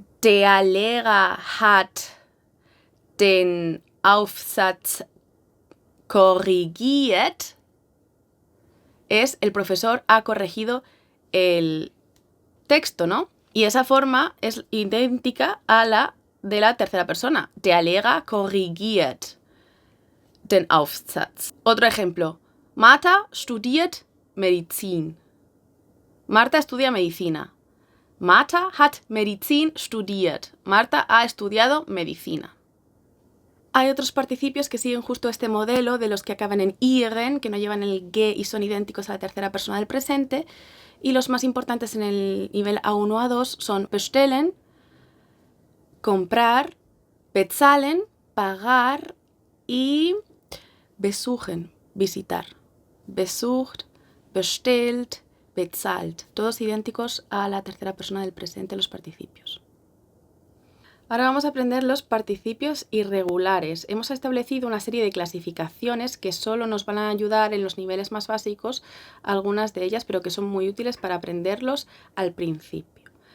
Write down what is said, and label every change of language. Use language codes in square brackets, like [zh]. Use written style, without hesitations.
[de] Der Lehrer hat den Aufsatz korrigiert [es] es el profesor ha corregido el texto, ¿no? Y esa forma es idéntica a la de la tercera persona. [de] Der Lehrer korrigiert den Aufsatz. [es] Otro ejemplo. [de] Martha studiert Medizin. [es] Marta estudia medicina. [de] Martha hat Medizin studiert. [es] Marta ha estudiado medicina. Hay otros participios que siguen justo este modelo de los que acaban en iren, que no llevan el ge y son idénticos a la tercera persona del presente. Y los más importantes en el nivel A1 o A2 son bestellen, comprar, bezahlen, pagar y besuchen, visitar. Besucht, bestellt, bezahlt. Todos idénticos a la tercera persona del presente, los participios. Ahora vamos a aprender los participios irregulares. Hemos establecido una serie de clasificaciones que solo nos van a ayudar en los niveles más básicos, algunas de ellas, pero que son muy útiles para aprenderlos al principio.